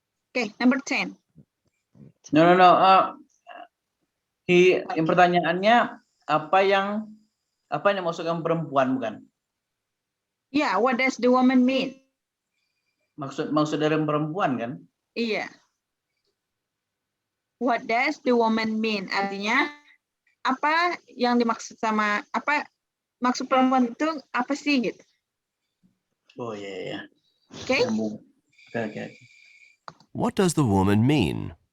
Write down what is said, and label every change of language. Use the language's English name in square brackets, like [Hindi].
[English] Okay, number 10. [Indonesian] No. Yang pertanyaannya apa yang masukkan perempuan bukan? [English] Yeah, what does the woman mean? [Indonesian] Maksud dari perempuan kan? Iya. [English] What does the woman mean? [Indonesian] Artinya apa yang dimaksud sama apa maksud perempuan itu apa sih gitu? Oh iya. [English] Okay? [Indonesian] Oke. [English] What does the woman mean?